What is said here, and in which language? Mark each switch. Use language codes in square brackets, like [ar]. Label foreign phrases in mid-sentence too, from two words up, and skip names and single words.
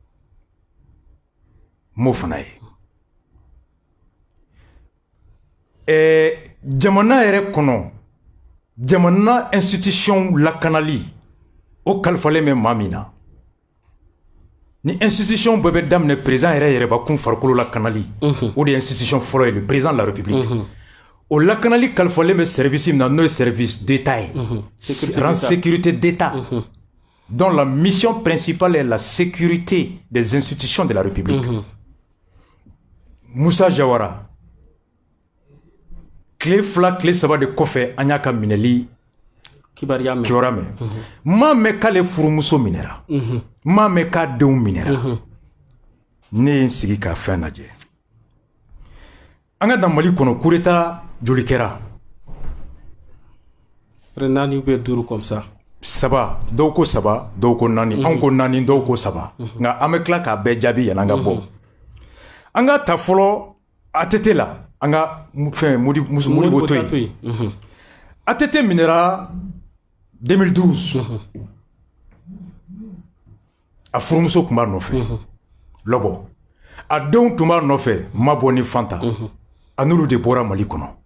[bm] m'o fana ye jamana yɛrɛ kɔnɔ jamana institution lakanali o kalifalen bɛ maa min na ni institution bɛɛ bɛ daminɛ président yɛrɛ yɛrɛbakun farikolo lakanali o de ye institution fɔlɔ ye [fr] le président de la république [bm] o lakanali kalifalen bɛ service min na n'o ye [fr] service d'état [bm] ye [fr] rang sécurité d'état dont la mission principale est la sécurité des institutions de la république [bm] Moussa Jawara tile fila tile saba de kɔfɛ an y'a ka minɛli kibaruya mɛn m'a mɛn k'ale furumuso minɛra m'a mɛn k'a denw minɛra ne ye n sigi ka fɛn lajɛ an ka dan Mali kɔnɔ [fr] coup d'état [bm] joli kɛra [fr] naani ou bien duuru comme ça [bm] saba dɔw ko saba dɔw ko naani anw ko naani dɔw ko saba nka an bɛ tila k'a bɛɛ jaabi yan'an ka bɔ an ka ta fɔlɔ ATT la an ka fɛn Modibo to yen ATT minɛra 2012 a furumuso tun b'a nɔfɛ lɔbɔ a denw tun b'a nɔfɛ Mabɔ ni Fanta a n'olu de bɔra Mali kɔnɔ